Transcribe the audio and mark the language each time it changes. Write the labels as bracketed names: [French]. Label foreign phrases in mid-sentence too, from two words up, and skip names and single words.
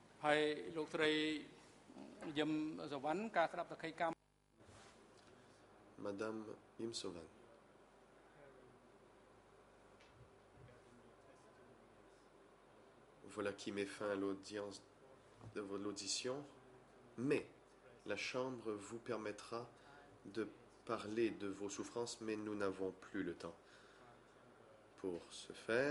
[Khmer] ហើយលោកស្រីយឹមសវណ្ណការស្ដាប់សក្ខីកម្ម [French] Madame Imsovan. Voilà qui met fin à l'audience de l'audition, mais la Chambre vous permettra de parler de vos souffrances, mais nous n'avons plus le temps pour ce faire.